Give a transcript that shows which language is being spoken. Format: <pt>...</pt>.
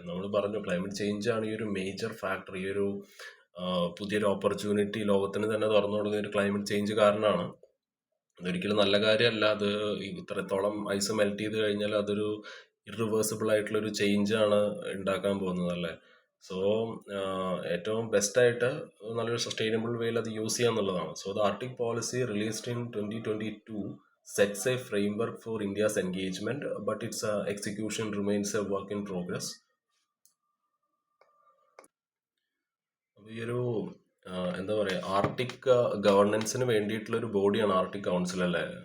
<ml>നമ്മൾ പറഞ്ഞു climate change ആണ് ഈ ഒരു മേജർ ഫാക്ടർ. ഈ ഒരു പുതിയൊരു ഓപ്പർച്യൂണിറ്റി ലോകത്തിന് തന്നെ തുറന്നു കൊടുക്കുന്ന ഒരു ക്ലൈമറ്റ് ചേഞ്ച് കാരണമാണ്. അതൊരിക്കലും നല്ല കാര്യമല്ല. അത് ഇത്രത്തോളം ഐസ് മെൽറ്റ് ചെയ്ത് കഴിഞ്ഞാൽ അതൊരു ഇറിവേഴ്സിബിൾ ആയിട്ടുള്ളൊരു ചേഞ്ച് ആണ് ഉണ്ടാക്കാൻ പോകുന്നത് അല്ലേ. സോ ഏറ്റവും ബെസ്റ്റായിട്ട് നല്ലൊരു സസ്റ്റൈനബിൾ വേയിൽ അത് യൂസ് ചെയ്യുക എന്നുള്ളതാണ്.</ml> <en>So the Arctic policy released in 2022 sets a framework for India's engagement, but its execution remains a work in progress.</en> <ml>അപ്പോൾ ഈ ഒരു എന്താ പറയുക, ആർട്ടിക് ഗവർണൻസിന് വേണ്ടിയിട്ടുള്ള ഒരു ബോഡിയാണ് ആർട്ടിക് കൗൺസിൽ അല്ലേ.</ml>